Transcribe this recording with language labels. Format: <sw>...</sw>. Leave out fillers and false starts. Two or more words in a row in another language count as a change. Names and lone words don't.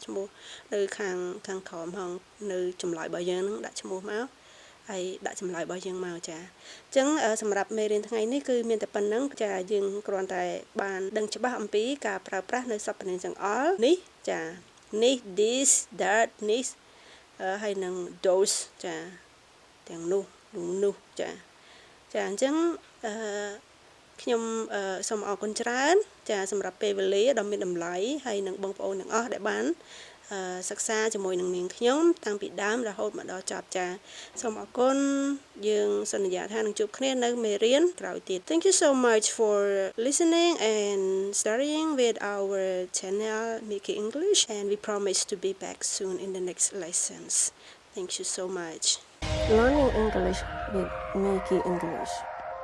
<km>ឈ្មោះនៅខាងក្រោមផងនៅចម្លើយរបស់យើងនឹងដាក់ឈ្មោះមកហើយដាក់ចម្លើយរបស់យើងមកចាអញ្ចឹងសម្រាប់មេរៀនថ្ងៃនេះគឺមានតែប៉ុណ្្នឹងចាយើងគ្រាន់តែបានដឹងច្បាស់អំពីការប្រើប្រាស់នៅសព្វនាមចង្អុលនេះចានេះ</km> <en>this that</en> <km>នេះហើយនឹង those ចាទាំងនោះចាអញ្ចឹង ខ្ញុំសូមអរគុណច្រើនចាសម្រាប់ពេលវេលាដ៏មានតម្លៃហើយនឹងបងប្អូនទាំងអស់ដែលបានសិក្សាជាមួយនឹងនាងខ្ញុំតាំងពីដើមរហូតមកដល់ចប់ចាសូមអរគុណយើងសន្យាថានឹងជួបគ្នានៅមេរៀនក្រោយទៀត</km> <en>Thank you so much for listening and studying with our channel Mickey English and we promise to be back soon in the next lessons. Thank you so much. Learning English with Mickey English.</en>